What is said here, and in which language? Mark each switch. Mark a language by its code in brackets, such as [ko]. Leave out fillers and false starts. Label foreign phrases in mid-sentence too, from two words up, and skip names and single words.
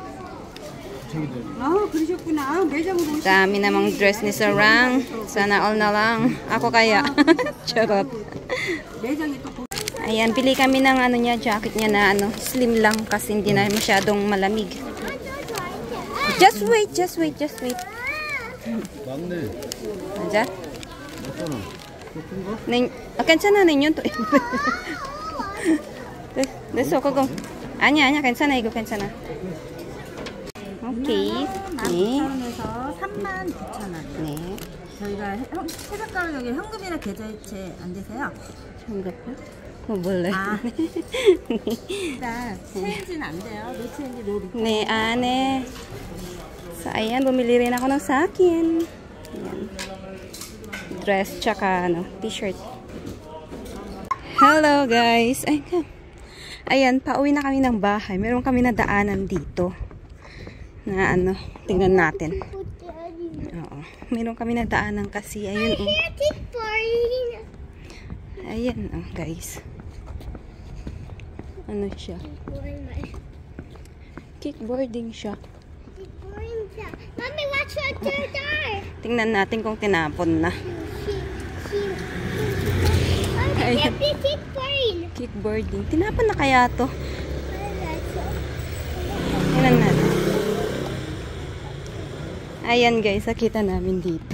[tl] Dami namang dress ni Sarang. Sana all na lang. Ako kaya. Charot. Ayan, pili kami ng niya, jacket niya na slim lang kasi hindi na masyadong malamig. [en] Just wait. [ko] 맞네. 맞아? 괜찮아, nenyo to. 됐어, 그거. 아니야, 괜찮아, 이거 괜찮아. 오케이. 네. 시간이 귀찮아요. 네. 저희가 세뱃가루 여기 현금이나 계좌이체 안 되세요? 현금요? 몰라요. 아. 일단 체인지는 안 돼요. [en] no change no return. [ko] 네, ane. [tl] So, ayan, bumili rin ako ng sa akin. Ayan. Dress, tsaka, t-shirt. [en] Hello, guys. [tl] Ayan, pauwi na kami ng bahay. Meron kami na daanan dito. Na, tingnan natin. Oo. Meron kami na daanan kasi, ayun, oh. Ayan, oh, guys. Ano siya? Kickboarding siya. [en] Mommy, watch your door. [tl] Tingnan natin kung tinapon na. Ayan. Kickboarding. Tinapon na kaya to? Tingnan natin. Ayan guys, nakita namin dito.